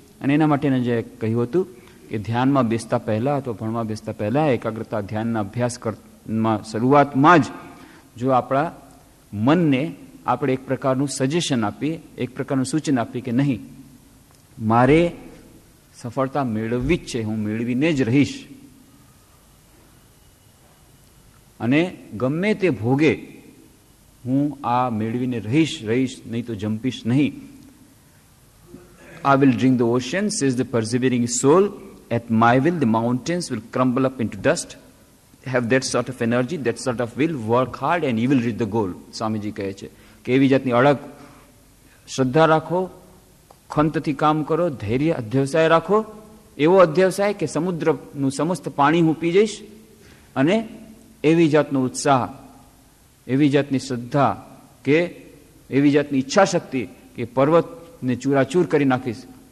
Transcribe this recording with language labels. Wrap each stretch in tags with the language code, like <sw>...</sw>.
<gu>અને એના માટે જે કહ્યું હતું કે ધ્યાનમાં બેસતા પહેલાં અથવા ભણવા બેસતા પહેલાં એકાગ્રતા ધ્યાનના અભ્યાસમાં શરૂઆતમાં જ જો આપણા મનને આપણે એક પ્રકારનું સજેશન આપીએ, એક પ્રકારનું સૂચન આપીએ કે નહીં, મારે સફળતા મેળવવી જ છે, હું મેળવીને જ રહીશ, અને ગમે તે ભોગે હું આ મેળવીને રહીશ, નહીં તો જંપીશ નહીં.</gu> <en>I will drink the ocean, says the persevering soul. At my will, the mountains will crumble up into dust. Have that sort of energy, that sort of will, work hard and you will reach the goal.</en> <gu>Swamiji કહે છે કે એવી જાતની અડગ શ્રદ્ધા રાખો, ખંતથી કામ કરો, ધૈર્ય અધ્યવસાય રાખો. એવો અધ્યવસાય કે સમુદ્રનું સમસ્ત પાણી હું પી જઈશ, અને એવી જાતનો ઉત્સાહ, એવી જાતની શ્રદ્ધા કે એવી જાતની ઈચ્છા શક્તિ કે પર્વતને ચૂરાચૂર કરી નાખીશ.</gu>